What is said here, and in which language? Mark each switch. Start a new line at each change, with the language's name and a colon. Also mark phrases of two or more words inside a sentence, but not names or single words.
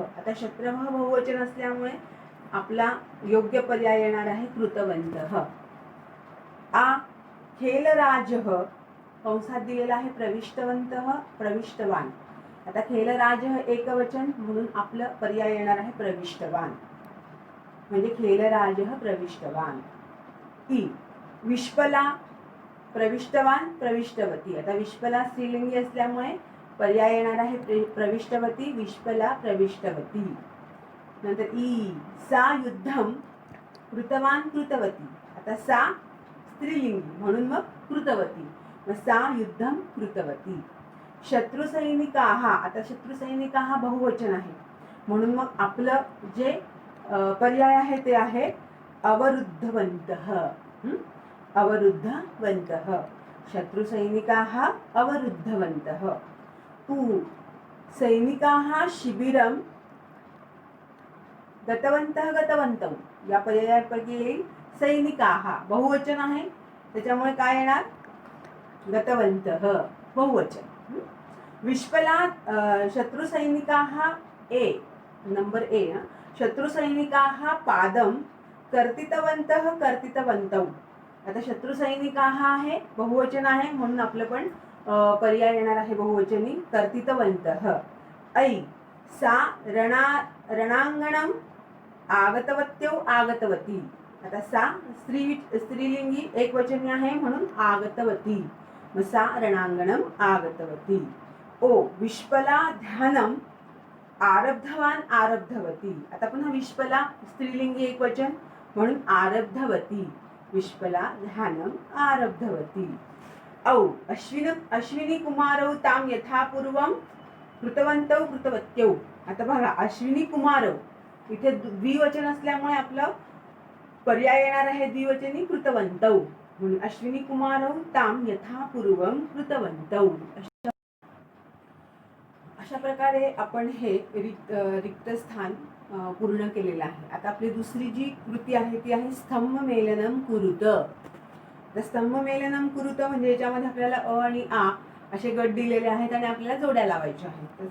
Marathi: आता शत्रवः बहुवचन असल्यामुळे आपला योग्य पर्याय येणार आहे कृतवंतः। खेलराजः कंसात दिलेला आहे
Sanskrit: प्रविष्टवंतः प्रविष्टवान।
Marathi: आता खेलराजः एकवचन म्हणून आपलं पर्याय येणार आहे प्रविष्टवान, म्हणजे
Sanskrit: खेलराजः प्रविष्टवान। विश्वला प्रविष्टवान प्रविष्टवती।
Marathi: आता विश्वला स्त्रीलिंगी असल्यामुळे पर्याय येणार आहे
Sanskrit: प्रविष्टवती विश्वला प्रविष्टवती। नंतर सा युद्धम कृतवान कृतवती।
Marathi: आता सा स्त्रीलिंगी म्हणून मग कृतवती, मग
Sanskrit: सा युद्धम कृतवती। शत्रुसैनिकाः,
Marathi: आता शत्रुसैनिकाः बहुवचन आहे म्हणून मग आपलं जे पर्याय आहे ते आहे अवरुद्धवन्तः।
Sanskrit: अवरुद्धवन्तः, शत्रुसैनिकाः अवरुद्धवन्तः। सैनिकाः शिबिरं गतवन्तः गतवन्तौ,
Marathi: या पर्यायापैकी येईल सैनिकाः, बहुवचन आहे त्याच्यामुळे काय येणार गतवन्तः बहुवचन।
Sanskrit: विश्वला शत्रुसैनिकाः
English: number A,
Sanskrit: शत्रुसैनिकाः पादं कर्तितवन्तः कर्तितवन्तौ।
Marathi: आता शत्रुसैनिकाः आहे बहुवचन आहे म्हणून आपलं पण पर्याय येणार आहे बहुवचनी कर्तितवन्तः।
Sanskrit: सा रणांगणं आगतवत्यौ आगतवती।
Marathi: आता सा स्त्रीलिंगी एकवचनी आहे म्हणून आगतवती, मग
Sanskrit: सा रणांगणं आगतवती। विश्वला ध्यानम आरब्धवान आरब्धवती।
Marathi: आता पुन्हा विश्वला स्त्रीलिंगी एकवचन म्हणून आरब्धवती,
Sanskrit: विश्वला ध्यानम आरब्धवती। अश्विनी कुमारौ ताम यथापूर्वं कृतवन्तौ कृतवत्यौ।
Marathi: आता बघा, अश्विनी कुमारौ इथे द्विवचन असल्यामुळे आपलं पर्याय येणार आहे द्विवचनी कृतवन्तौ, म्हणून
Sanskrit: अश्विनी कुमारौ ताम यथापूर्वं कृतवन्तौ।
Marathi: अशा प्रकारे आपण हे रिक्त स्थान पूर्ण केलेलं आहे। आता आपली दुसरी जी कृती आहे ती आहे
Sanskrit: स्तंभमेलनं कुरुत।
Marathi: तर
Sanskrit: स्तंभमेलनं कुरुत
Marathi: म्हणजे याच्यामध्ये आपल्याला अ आणि आ असे गट दिलेले आहेत आणि आपल्याला जोड्या लावायच्या आहेत।